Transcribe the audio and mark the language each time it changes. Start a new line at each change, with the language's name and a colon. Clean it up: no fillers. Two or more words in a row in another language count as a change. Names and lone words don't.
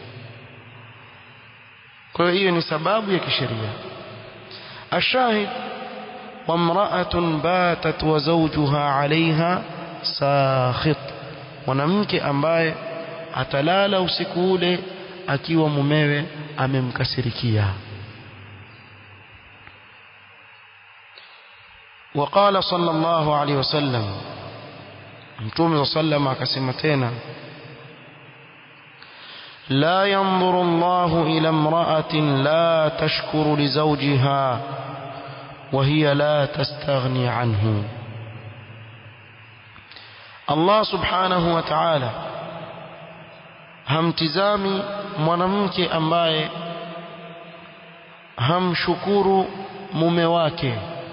Swahili: Kwa hiyo ni sababu ya kisheria.
Arabic: الشاهد، وامرأة باتت وزوجها عليها ساخط,
Swahili: mwanamke ambaye atalala usiku ule akiwa mumewe amemkasirikia.
Arabic: وقال صلى الله عليه وسلم,
Swahili: Mtume sallam akasema tena,
Arabic: لا ينظر الله إلى امرأة لا تشكر لزوجها وهي لا تستغني عنه.
Swahili: Allah
Arabic: سبحانه وتعالى
Swahili: hamtizami mwanamke ambaye hamshukuru mume wake.